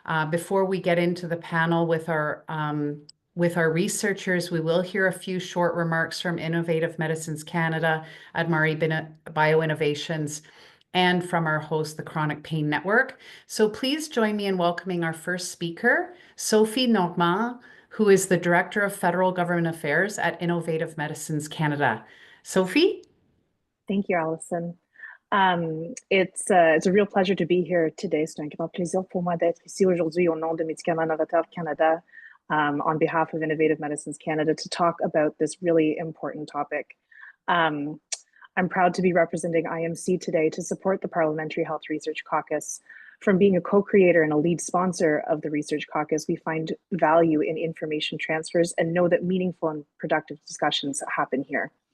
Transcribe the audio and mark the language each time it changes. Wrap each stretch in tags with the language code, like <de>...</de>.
<en>Before we get into the panel with our researchers, we will hear a few short remarks from Innovative Medicines Canada, Admari Bioinnovations, and from our host, the Chronic Pain Network. So please join me in welcoming our first speaker, Sophie Normand, who is the Director of Federal Government Affairs at Innovative Medicines Canada. Sophie? Thank you, Allison. It's a real pleasure to be here today.</en> <fr>C'est un grand plaisir pour moi d'être ici aujourd'hui au nom de Médicaments Novateurs Canada</fr> <en>on behalf of Innovative Medicines Canada to talk about this really important topic. I'm proud to be representing IMC today to support the Parliamentary Health Research Caucus. From being a co-creator and a lead sponsor of the Research Caucus, we find value in information transfers and know that meaningful and productive discussions happen here.</en>